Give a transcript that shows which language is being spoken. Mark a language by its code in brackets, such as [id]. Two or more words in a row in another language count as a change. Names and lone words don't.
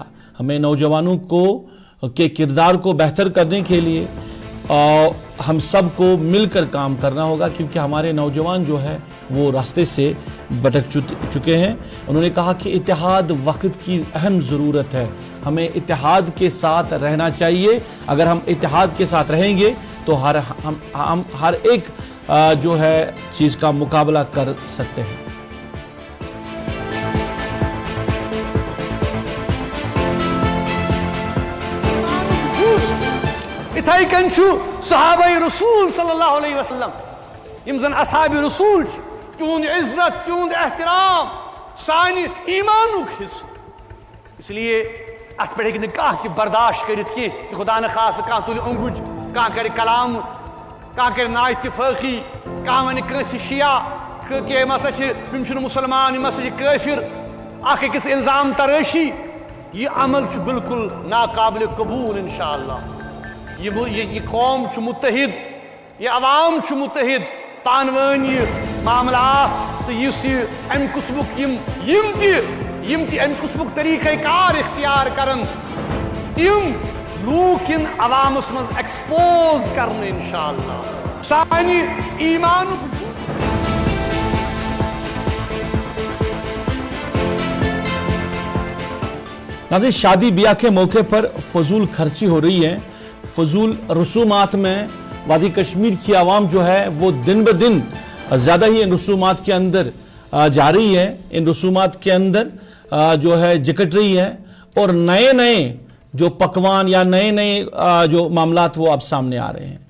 [ur] ہمیں نوجوانوں کے کردار کو بہتر کرنے کے لیے ہم سب کو مل کر کام کرنا ہوگا، کیونکہ ہمارے نوجوان جو ہے وہ راستے سے بھٹک چکے ہیں. انہوں نے کہا کہ اتحاد وقت کی اہم ضرورت ہے، ہمیں اتحاد کے ساتھ رہنا چاہیے. اگر ہم اتحاد کے ساتھ رہیں گے تو ہم ہر ایک جو ہے چیز کا مقابلہ کر سکتے ہیں. [ks] اتھائی کن چھو صحابہ رسول [ar] صلی اللہ علیہ وسلم [ks] یم زن اصحاب رسول تیون عزت تیون احترام سانی ایمانک حصہ، اس لیے ات پہ ہیکہ کانٛہہ تہ برداشت کرت کی خدا نخواستہ کانٛہہ تُلہِ اونگُج، کانٛہہ کرِ کلام، کانٛہہ کرِ نا اتفاقی، کانٛہہ ونہِ کٲنٛسہِ شیعہ کہ یِم ہسا چھِ یِم چھِنہٕ مُسلمان، یِم ہسا چھِ کٲفر، اکھ أکِس الزام ترٲشی، یہ عمل چھُ بالکل ناقابل قبول انشاءاللہ۔ یہ قوم چھُ متحد، یہ عوام چھُ متحد، پانوٲنۍ یہ معاملات تو یُس یہ امہِ قٕسمُک یِم تہِ امہِ قٕسمُک طریٖقہ کار اختیار کرن، تِم لوٗکھ یِن عوامس منٛز ایکسپوز کرنہٕ انشاءاللہ۔ سانہِ ایٖمانُک [ur] ناظرین، شادی بیاہ کے موقع پر فضول خرچی ہو رہی ہے، فضول رسومات میں وادی کشمیر کی عوام جو ہے وہ دن بہ دن زیادہ ہی ان رسومات کے اندر جا رہی ہے، ان رسومات کے اندر جو ہے جکٹ رہی ہے، اور نئے نئے جو پکوان یا نئے نئے جو معاملات وہ اب سامنے آ رہے ہیں.